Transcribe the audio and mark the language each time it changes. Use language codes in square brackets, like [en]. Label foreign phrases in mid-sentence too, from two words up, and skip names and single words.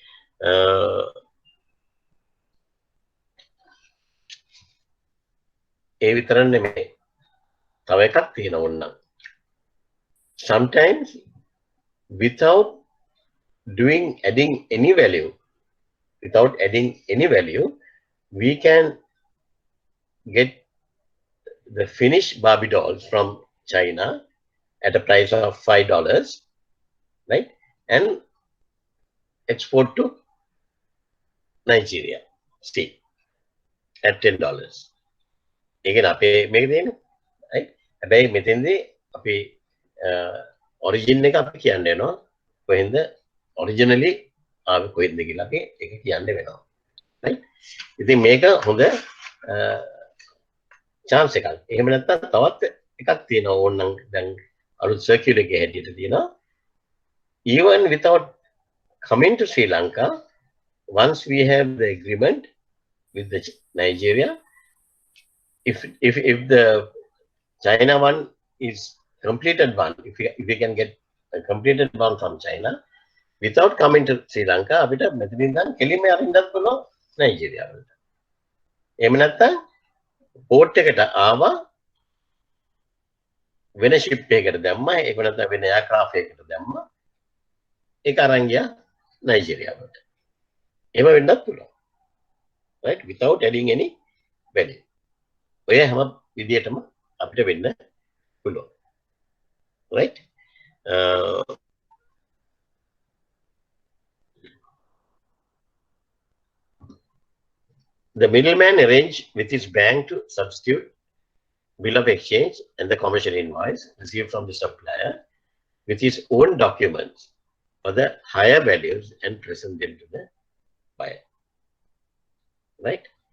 [en] Sometimes without adding any value, we can get the finished Barbie dolls from China at a price of $5, right? And export to Nigeria, see, at $10. Again, right? [si] Abay metendi api origin එක අපි කියන්න වෙනවා කොහෙන්ද originally ආවේ කොහෙන්ද කියලා අපි ඒක කියන්න වෙනවා, right? ඉතින් මේක හොඳ chance එකක්. එහෙම නැත්නම් තවත් එකක් තියෙනවා ඕනනම් දැන් අලුත් circular එකේ හැටියට තියෙනවා. [en] Even without coming to Sri Lanka, once we have the agreement with the Nigeria, if the China one is completed one, if we can get a completed one from China without coming to Sri Lanka, [si] අපිට මෙතනින් ඉඳන් කෙලින්ම අරින්නත් පුළුවන් නයිජීරියා වලට. එහෙම නැත්නම් port එකට ආවා වෙන ship එකකට දැම්මා, ඒක නැත්නම් වෙන aircraft එකකට දැම්මා, ඒක අරන් ගියා නයිජීරියා වලට. එහෙම වෙන්නත් පුළුවන්, right? [en] Without adding any value. [si] ඔය හැම විදියටම අපිට වෙන්න පුළුවන්, right? [en] The middleman arranged with his bank to substitute bill of exchange and the commercial invoice received from the supplier with his own documents for the higher values and present them to the buyer, right?